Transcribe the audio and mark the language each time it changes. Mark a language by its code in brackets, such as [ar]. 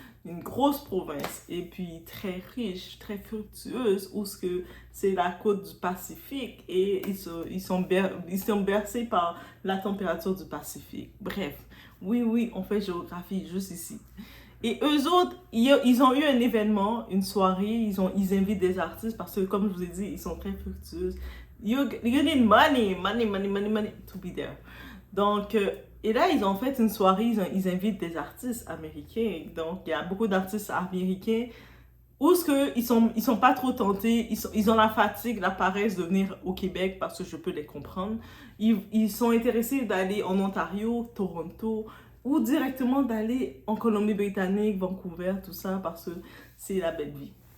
[fr] Une grosse province et puis très riche, très fructueuse, où c'est la côte du Pacifique et ils sont bercés par la température du Pacifique. Bref, oui, on fait géographie juste ici. Et eux autres, ils ont eu un événement, une soirée, ils invitent des artistes parce que, comme je vous ai dit, ils sont très fructueux. [en] You need money to be there. [fr] Donc, et là, ils ont fait une soirée, ils invitent des artistes américains. Donc, il y a beaucoup d'artistes américains où ils sont pas trop tentés, ils ont la fatigue, la paresse de venir au Québec parce que je peux les comprendre. Ils sont intéressés d'aller en Ontario, Toronto, ou directement d'aller en Colombie-Britannique, Vancouver, tout ça, parce que c'est la belle vie.